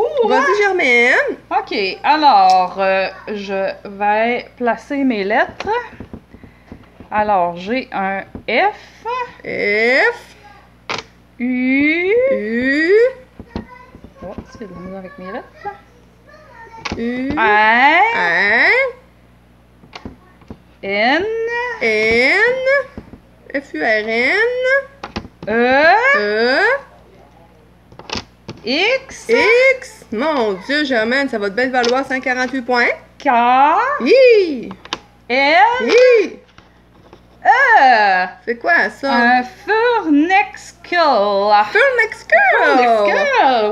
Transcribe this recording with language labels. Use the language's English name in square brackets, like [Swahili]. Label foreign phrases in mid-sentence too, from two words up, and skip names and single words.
[French] Vas-y, Germaine. OK, alors, je vais placer mes lettres. Alors, j'ai un F, F, U... U, Oh, c'est de la misère avec mes lettres. U, R, N, N, N, F, U, R, N, E, E, X, X. Mon Dieu, Germaine, ça va te bien valoir 148 points. K, Hi! L, Hi! E. C'est quoi ça? Un Furnexicle. Furnexicle!